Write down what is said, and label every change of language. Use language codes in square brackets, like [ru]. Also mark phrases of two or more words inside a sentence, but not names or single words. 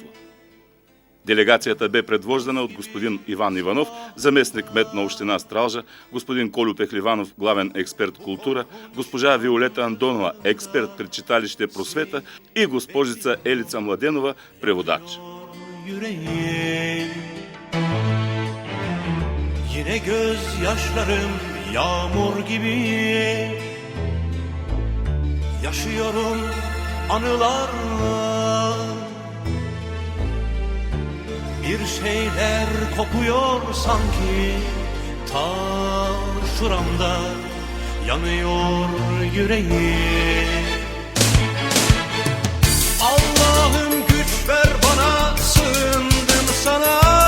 [bg] Делегацията бе предвождана от господин Иван Иванов, заместник-кмет на община Стралджа, господин Колю Пехливанов, главен експерт култура, госпожа Виолета Андонова, експерт при читалище Просвета и госпожица Елица Младенова, преводач. [tr] Yine gözyaşlarım yağmur gibi, yaşıyorum anılarla. Bir şeyler kopuyor sanki, ta şuramda yanıyor yüreğim. Allah'ım güç ver bana, sığındım sana.